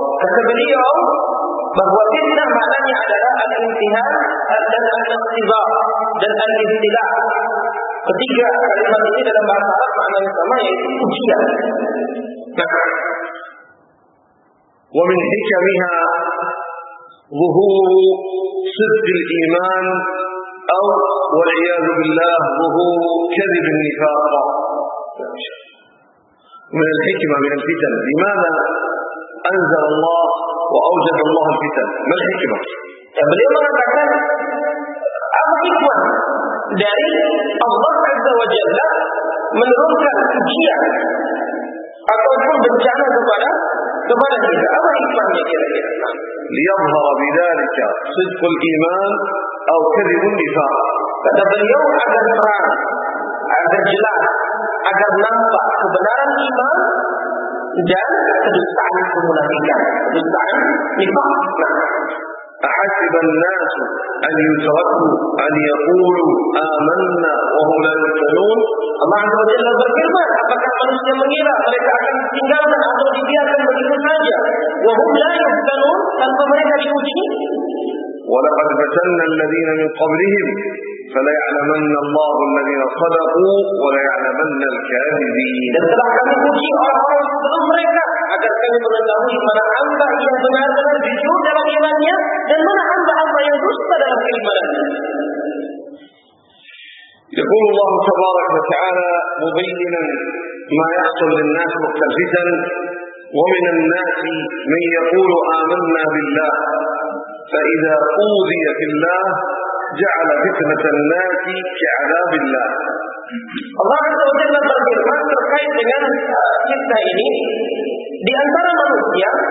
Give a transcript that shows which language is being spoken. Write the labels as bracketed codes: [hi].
[id] Kata beliau bahwa fitnah maknanya adalah al-imtihan dan al-ikhtibar dan al-ibtila'. Ketiga kalimat ini dalam bahasa Arab makna yang sama yaitu ujian. [ar] ومن حكمها ظهور صدق الإيمان أو والعياذ بالله ظهور كذب النفاق. من الحكمة من الفتن لماذا أنزل الله وأوجد الله الفتن؟ ما الحكمة؟ اليوم أنا أتكلم الحكمة [id] dari Allah عز وجل menurunkan ujian ataupun bencana kepada kita. Apa hikmahnya kira-kira? [ar] Liyadhhara bidzalika sidqul iman aw kadhibun nifaq. [id] Kata beliau agar terang, agar jelas, agar nampak kebenaran iman dan kedustaan kemunafikan, kedustaan nifaq. [ar] أحسب الناس أن يتركوا أن يقولوا آمنا وهم لا يفتنون؟ [id] الله عز وجل berfirman, apakah manusia mengira mereka akan ditinggalkan atau dibiarkan begitu saja? [ar] وهم لا يفتنون, [id] tanpa mereka diuji. [ar] ولقد فتن الذين من قبلهم فليعلمن الله الذين صدقوا وليعلمن الكاذبين. [id] Dan telah kami uji orang-orang sebelum mereka agar kami mengetahui mana hamba yang benar dan jujur dalam imannya dan mana hamba-hamba yang dusta dalam keimanannya. [ar] يقول الله تبارك وتعالى مبينا ما يحصل للناس مختلفا, ومن الناس من يقول آمنا بالله فإذا أوذي في الله جعل فتنة الناس كعذاب الله. [id] الله عز وجل berfirman terkait dengan kisah ini, di antara manusia,